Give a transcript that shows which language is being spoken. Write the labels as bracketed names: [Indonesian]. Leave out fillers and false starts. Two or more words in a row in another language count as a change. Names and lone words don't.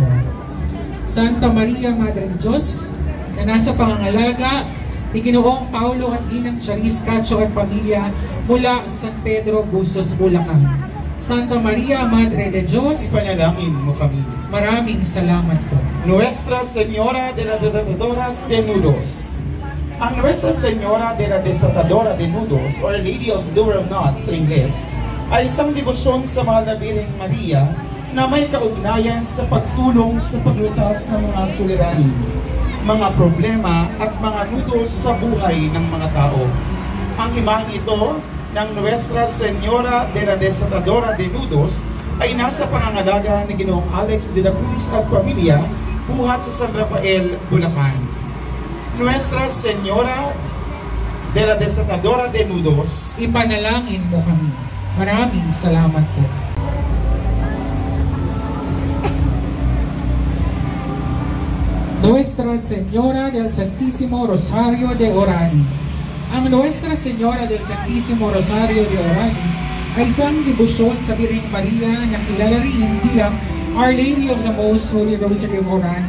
[Filipino] Santa Maria, Madre de Dios, na nasa pangangalaga ni Ginoong Paulo at Ginang Charis Cacho at pamilya mula sa San Pedro, Bustos, Bulacan. Santa Maria, Madre de Dios, ipanalangin mo kami. maraming salamat po. Nuestra Señora de las Desatadoras de Nudos. Ang Nuestra Señora de la Desatadora de Nudos, or Lady of Durham Knots sa Ingles, ay isang debosyon sa mahal na Birheng Maria na may kaugnayan sa pagtulong sa paglutas ng mga suliranin, mga problema at mga nudos sa buhay ng mga tao. Ang imahe ito ng Nuestra Señora de la Desatadora de Nudos ay nasa pangangalaga ni Ginoong Alex de la Cruz at pamilya buhat sa San Rafael, Bulacan. Nuestra Señora de la Desatadora de Nudos, Ipanalangin mo kami. Maraming salamat po. Nuestra Señora del Santísimo Rosario de Orani. Ang Nuestra Señora del Santísimo Rosario de Orani ay isang debosyon sa Birheng Maria na kilala rin bilang Our Lady of the Most Holy Rosary of Orani.